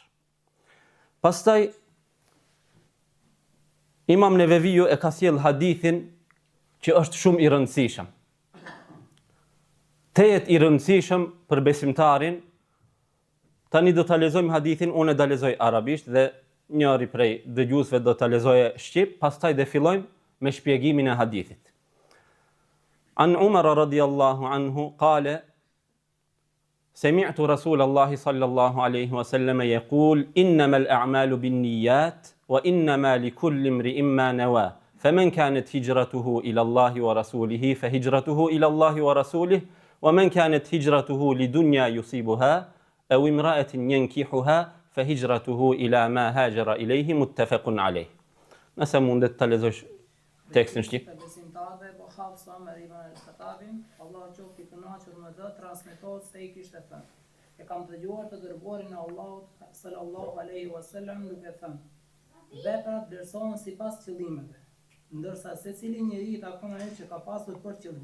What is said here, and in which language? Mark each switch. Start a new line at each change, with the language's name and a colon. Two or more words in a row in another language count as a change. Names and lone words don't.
Albanian: Pastaj Imam Neveviu e ka sjell hadithin që është shumë i rëndësishëm. Tejet i rëndësishëm për besimtarin. Tani do ta lexojmë hadithin, unë do ta lexoj arabisht dhe njëri prej dëgjuesve do ta lexojë shqip, pastaj do fillojmë me shpjegimin e hadithit.
Arabic: عن عمر رضي الله عنه قال سمعت رسول الله صلى الله عليه وسلم يقول إنما الأعمال بالنيات وإنما لكل امرئ ما نوى. فمن كانت هجرته إلى الله ورسوله فهجرته إلى الله ورسوله ومن كانت هجرته لدنيا يصيبها أو امرأة ينكحها فهجرته إلى ما هاجر إليه متفق عليه.
Albanian: Nëse mundet ta lexosh tekstin shqip. Besimtarve po Hafsa me Ibn al-Khattabin, Allahu qoftë i kënaqur me të, transmetohet se i kishte thënë: E kam dëgjuar të dërguarin e Allahut
Arabic: صلى الله عليه وسلم
Albanian: duke thënë: Veprat vlerësohen sipas qëllimeve, ndërsa secili njeri takon atë që ka pasur për qëllim.